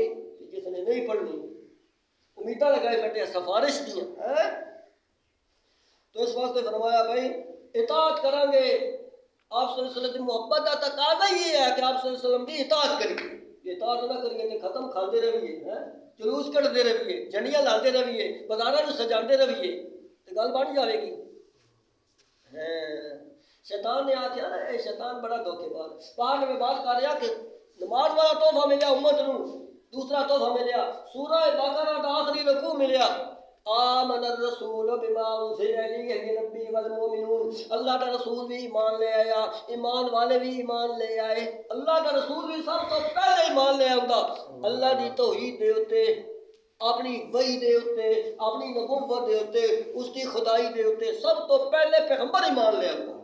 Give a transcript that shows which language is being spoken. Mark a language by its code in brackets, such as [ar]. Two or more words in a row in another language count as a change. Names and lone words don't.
[pa] جس نے نہیں پڑھنی امیداں لگائے بیٹھے سفارش دیاں ہیں۔ [ur] تو اس واسطے فرمایا بھائی اطاعت کریں گے۔ آپ صلی اللہ علیہ وسلم کی محبت کا تقاضا یہ ہے کہ آپ صلی اللہ علیہ وسلم کی اطاعت کریے۔ [pa] اطاعت نہ کریے تو ختم کھاندے رہیے، جلوس کٹتے رہیے، جھنڈیاں لاندے رہیے، بازاراں نوں سجاندے رہیے، تو گل بن جاوے گی۔ شیطان نے آخیا نا، اے شیطان بڑا دھوکے باز، پاک [ur] میں بات کر رہا [pa] کہ نماز والا تحفہ ملیا امت نوں، دوسرا تحفہ ملیا سورہ بقرہ دا آخری رکوع ملیا، [ar] آمن الرسول بما انزل الیہ من ربہ والمؤمنون، [ur] اللہ کا رسول بھی ایمان لے آیا، ایمان والے بھی ایمان لے آئے۔ اللہ کا رسول بھی [pa] سب تو پہلے ایمان لے آؤں، اللہ دی توحید دے اتے، اپنی وحی دے اتے، اپنی نبوت دے اتے، [ur] اس کی خدائی [pa] دے اتے سب تو پہلے پیغمبر ایمان لے آؤں۔